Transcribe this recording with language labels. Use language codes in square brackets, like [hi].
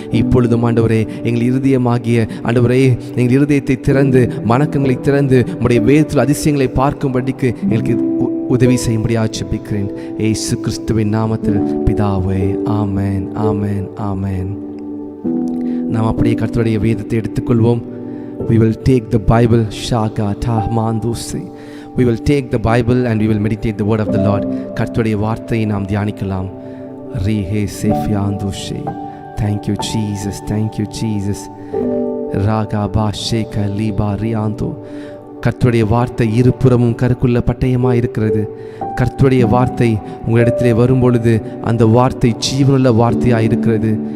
[ta] இப்பொழுதும் ஆண்டவரே, எங்கள் இருதயமாகிய ஆண்டவரே, எங்கள் இருதயத்தை திறந்து, மனக்கங்களை திறந்து, உம்முடைய வேதத்தில் அதிசயங்களை பார்க்கும்படிக்கு எங்களுக்கு உதவி செய்யும்படியாக ஜெபிக்கிறேன் இயேசு கிறிஸ்துவின் நாமத்தில் பிதாவே. ஆமென், ஆமென், ஆமென். நாம் அப்படியே கர்த்தருடைய வேதத்தை எடுத்துக்கொள்வோம். [en] We will take the Bible, Shaka Tahmandusi. We will take the Bible and we will meditate the word of the Lord. [ta] கர்த்தருடைய வார்த்தையை நாம் தியானிக்கலாம். Rihe Sefyandushi. [en] Thank you Jesus, thank you Jesus. Raga Basheka Liba Rianto. [ta] கர்த்தருடைய வார்த்தை இருபுறமும் கருக்குள்ள பட்டயமாக இருக்கிறது. கர்த்தருடைய வார்த்தை உங்களிடத்திலே வரும்பொழுது அந்த வார்த்தை ஜீவனுள்ள வார்த்தையாக இருக்கிறது.